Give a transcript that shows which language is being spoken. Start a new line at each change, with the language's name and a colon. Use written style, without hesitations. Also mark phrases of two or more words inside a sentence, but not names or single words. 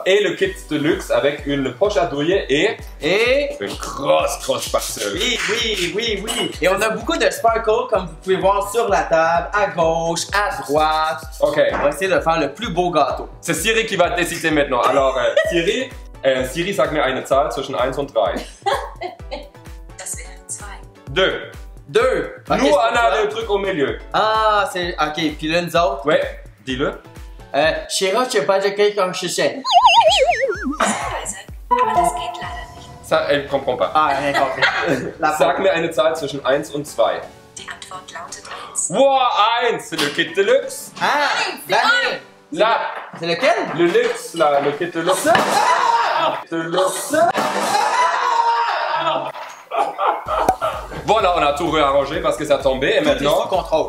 French: Et le kit de luxe avec une poche à douiller et Et une grosse spatule. oui. Et on a beaucoup de sparkle comme vous pouvez voir sur la table, à gauche, à droite. Ok. On va essayer de faire le plus beau gâteau. C'est Siri qui va décider maintenant. Alors,
German: Siri, sag mir eine Zahl zwischen 1 und 3. Das wären 2. 2. 2.
French: Nous, on a le truc au milieu. Ah, c'est. Ok, puis là, nous autres. Ouais, dis-le. Chéra, je sais pas de quel comme chichet.
German: Weise, aber das geht leider nicht.
French: Ça, elle comprend pas. Ah, rien compris. La
German: Sag mir eine Zahl zwischen 1 und 2. Die Antwort lautet 1.
French: Wow, 1, c'est le kit de luxe. Ah, c'est Daniel. Là, C'est lequel? le luxe, là, le kit de luxe. De luxe. Voilà, on a tout réarrangé parce que ça tombait et Tout est sous maintenant, contrôle.